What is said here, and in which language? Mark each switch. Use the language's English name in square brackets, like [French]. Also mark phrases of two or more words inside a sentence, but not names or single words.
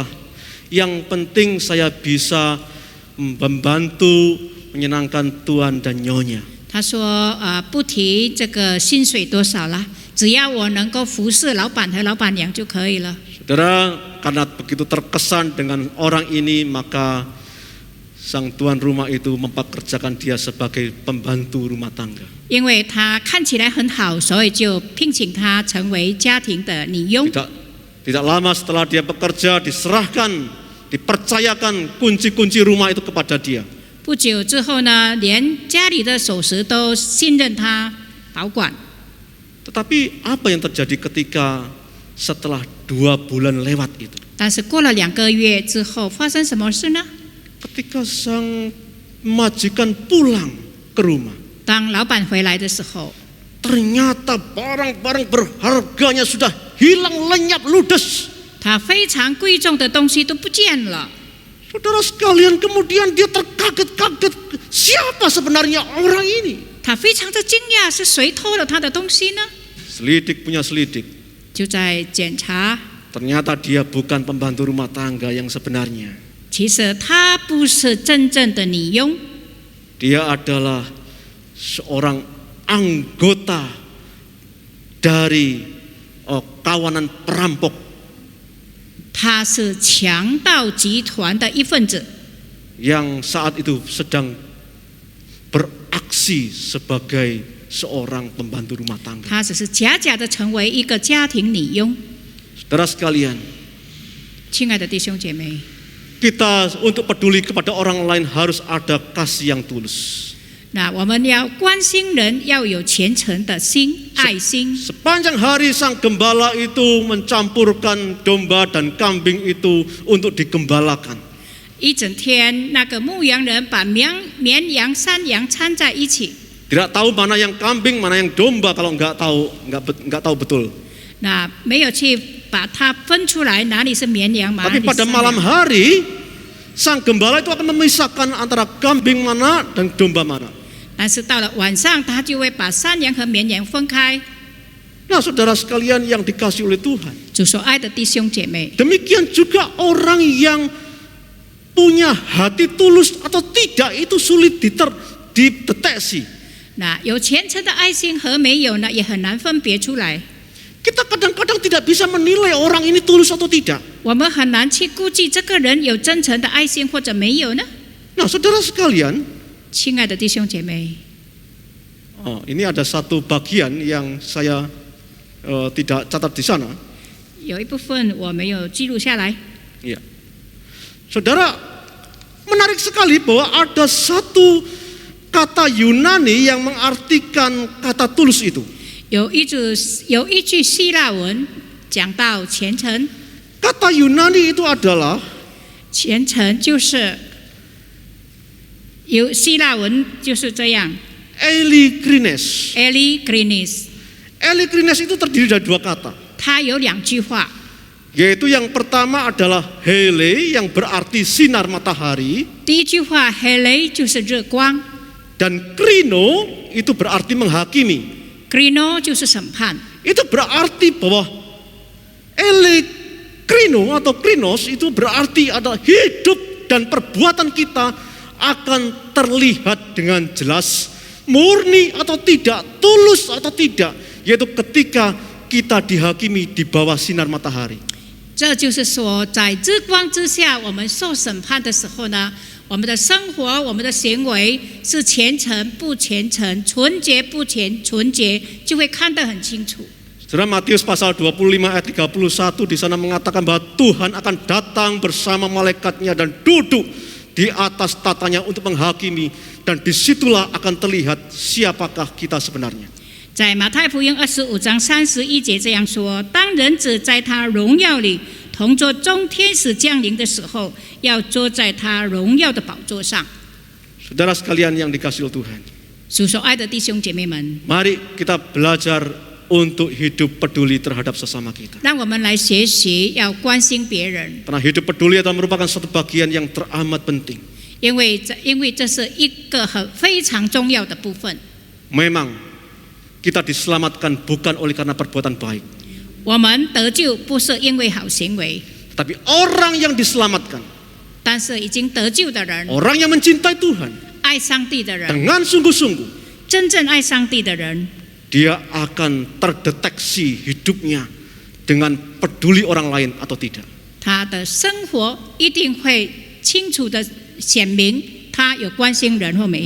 [Indonesian] Yang penting saya bisa membantu menyenangkan tuan dan nyonya. [Chinese] 他说：“不提这个薪水多少了，只要我能够服侍老板和老板娘就可以了。” [Indonesian] Saudara, karena begitu terkesan dengan orang ini, maka sang tuan rumah itu mempekerjakan dia sebagai pembantu rumah tangga. [Chinese] 因为他看起来很好，所以就聘请他成为家庭的女佣。 [Indonesian] Tidak lama setelah dia bekerja, dipercayakan kunci-kunci rumah itu kepada dia. [Chinese] 不久之后呢，连家里的首饰都信任他保管。 [Indonesian] Tetapi apa yang terjadi ketika setelah 2 bulan lewat itu? [Chinese] 但是过了2个月之后，发生什么事呢？ [Indonesian] Ketika sang majikan pulang ke rumah, [Chinese] 当老板回来的时候， [Indonesian] ternyata barang-barang berharganya sudah hilang lenyap ludes. [Chinese] 他非常贵重的东西都不见了。 [Indonesian] Saudara sekalian, kemudian dia terkaget-kaget, siapa sebenarnya orang ini? [Chinese] 他非常的惊讶，是谁偷了他的东西呢？ [Indonesian] Selidik punya selidik, [Chinese] 就在检查， [Indonesian] ternyata dia bukan pembantu rumah tangga yang sebenarnya. [Chinese] 其实他不是真正的女佣， [Indonesian] Dia adalah seorang anggota dari kawanan perampok [Chinese] 他是强盗集团的一份子， [Indonesian] yang saat itu sedang beraksi sebagai seorang pembantu rumah tangga. [Chinese] 他只是假假的成为一个家庭女佣。 [Indonesian] Saudara sekalian, [Chinese] 亲爱的弟兄姐妹， [Indonesian] kita untuk peduli kepada orang lain harus ada kasih yang tulus. [Chinese] 那我们要关心人，要有虔诚的心、爱心。 [Indonesian] Sepanjang hari sang gembala itu mencampurkan domba dan kambing itu untuk digembalakan. [Chinese] 一整天，那个牧羊人把绵羊、山羊掺在一起， [Indonesian] Tidak tahu mana yang kambing, mana yang domba kalau nggak tahu betul. [Chinese] 那没有去把它分出来，哪里是绵羊，哪 [Indonesian] Tapi [Chinese] 里是 [Indonesian] pada [Chinese] 山 [Indonesian] malam [Chinese] 羊。 [Indonesian] hari, sang gembala itu akan memisahkan antara kambing mana dan domba mana. [Chinese] 但是到了晚上，他就会把山羊和绵羊分开。 [Indonesian] Nah, saudara sekalian yang dikasih oleh Tuhan, [Chinese] 主所爱的弟兄姐妹， [Indonesian] demikian juga orang yang punya hati tulus atau tidak itu sulit dideteksi. [Chinese] 那有虔诚的爱心和没有呢，也很难分别出来。 [Indonesian] Kita kadang-kadang tidak bisa menilai orang ini tulus atau tidak. [Chinese] 我们很难去估计这个人有真诚的爱心或者没有呢。 [Indonesian] Nah, saudara sekalian, [Chinese] 亲爱的弟兄姐妹， [Indonesian] Ini ada satu bagian yang saya tidak catat di sana. [Chinese] 有一部分我没有记录下来。 [Indonesian] Ya. Saudara, menarik sekali bahwa ada satu kata Yunani yang mengartikan kata tulus itu. [Chinese] 有一句希腊文讲到虔诚， [Indonesian] Kata Yunani itu adalah [Chinese] 虔诚就是有希腊文就是这样 [Indonesian] Eilikrines. [Chinese] ，eligrinis， [Indonesian] Eilikrines itu terdiri dari dua kata. [Chinese] 它有2句话， [Indonesian] Yaitu yang pertama adalah hele yang berarti sinar matahari. [Chinese] 第一句话 hele 就是热光 [Indonesian] Dan krino itu berarti menghakimi. [Chinese] ，krino 就是审判。 [Indonesian] Itu berarti bahwa krino atau krinos itu berarti adalah hidup dan perbuatan kita akan terlihat dengan jelas, murni atau tidak, tulus atau tidak, yaitu ketika kita dihakimi di bawah sinar matahari. [Chinese] 这就是说，在日光之下，我们受审判的时候呢，我们的生活、我们的行为是虔诚不虔诚、纯洁不纯洁，就会看得很清楚。 [Indonesian] Saudara, Matius pasal 25 ayat 31 di sana mengatakan bahwa Tuhan akan datang bersama malaikatnya dan duduk di atas tatanya untuk menghakimi, dan disitulah akan terlihat siapakah kita sebenarnya. [Chinese] 在马太福音25章31节这样说：当人子在他荣耀里同坐众天使降临的时候，要坐在他荣耀的宝座上。 [Indonesian] Saudara sekalian yang dikasihi Tuhan, [Chinese] 属所爱的弟兄姐妹们， [Indonesian] mari kita belajar untuk hidup peduli terhadap sesama kita. [Chinese] 让我们来学习要关心别人， [Indonesian] Karena hidup peduli adalah merupakan suatu bagian yang teramat penting. [Chinese] 因为这是一个非常重要的部分。 [Indonesian] Memang kita diselamatkan bukan oleh karena perbuatan baik, [Chinese] 我们得救不是因为好行为， [Indonesian] tapi orang yang diselamatkan, [Chinese] 但是已经得救的人， [Indonesian] orang yang mencintai Tuhan [Chinese] 爱上帝的人， [Indonesian] dengan sungguh-sungguh, [Chinese] 真正爱上帝的人， [Indonesian] dia akan terdeteksi hidupnya dengan peduli orang lain atau tidak. [Chinese] 他的生活一定会清楚的显明他有关心人或没有。